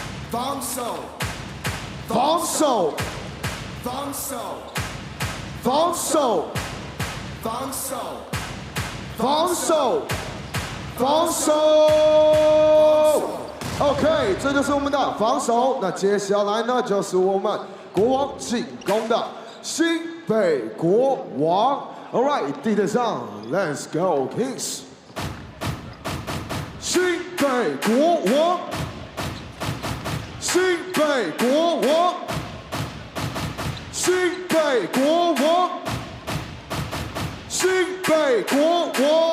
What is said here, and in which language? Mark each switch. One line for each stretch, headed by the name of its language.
Chinese: 防守，防守，防守，防守，防守，防守，防守。 OK， 这就是我们的防守。那接下来呢，就是我们国王进攻的新北国王。
English: All right，
Chinese: 地点上
English: ，Let's go Kings！
Chinese: 新北国王。新北国王，新北国王，新北国王。